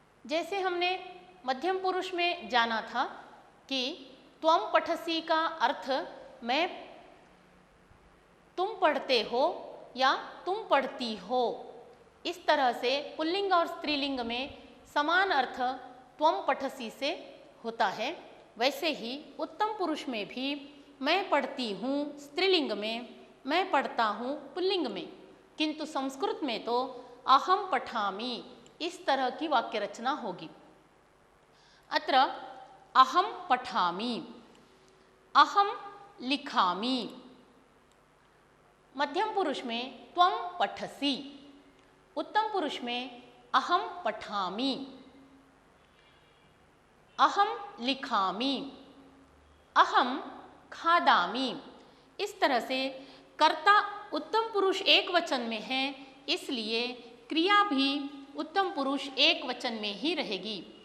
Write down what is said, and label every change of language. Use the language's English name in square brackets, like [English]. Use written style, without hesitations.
[Hindi] जैसे हमने मध्यम पुरुष में जाना था कि [Sanskrit] त्वम पठसी [Hindi] का अर्थ मैं, तुम पढ़ते हो या तुम पढ़ती हो, इस तरह से पुल्लिंग और स्त्रीलिंग में समान अर्थ त्वम पठसी से होता है। वैसे ही उत्तम पुरुष में भी मैं पढ़ती हूँ स्त्रीलिंग में, मैं पढ़ता हूँ पुल्लिंग में, किंतु संस्कृत में तो [Sanskrit] अहम पठामि [Hindi] इस तरह की वाक्य रचना होगी। [Sanskrit] अत्र अहम पठामि, अहम लिखामि। [Hindi] मध्यम पुरुष में [Sanskrit] त्वम पठसी, [Hindi] उत्तम पुरुष में [Sanskrit] अहम पठामि, अहम लिखामि, अहम खादामि। [Hindi] इस तरह से कर्ता उत्तम पुरुष एक वचन में है, इसलिए क्रिया भी उत्तम पुरुष एक वचन में ही रहेगी।